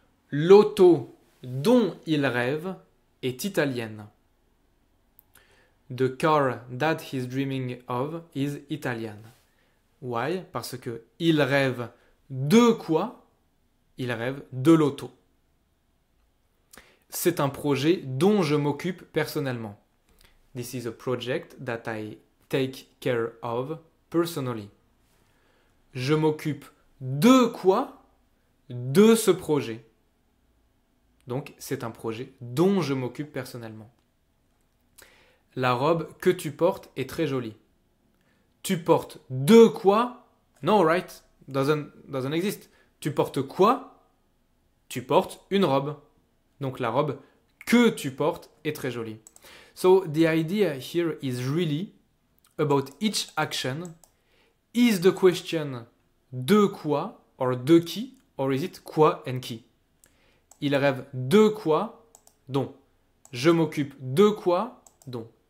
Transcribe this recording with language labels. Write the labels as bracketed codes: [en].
[fr] L'auto dont il rêve est italienne. [en] The car that he's dreaming of is Italian. Why? [fr] Parce que il rêve de quoi? Il rêve de l'auto. C'est un projet dont je m'occupe personnellement. [en] This is a project that I take care of personally. [fr] Je m'occupe de quoi? De ce projet. Donc, c'est un projet dont je m'occupe personnellement. La robe que tu portes est très jolie. Tu portes de quoi? [en] No, right? Doesn't exist. [fr] Tu portes quoi? Tu portes une robe. Donc, la robe que tu portes est très jolie. [en] So, the idea here is really about each action. Is the question [fr] de quoi [en] or [fr] de qui, [en] or is it quoi and qui? [fr] Il rêve de quoi? Dont. Je m'occupe de quoi? Dont.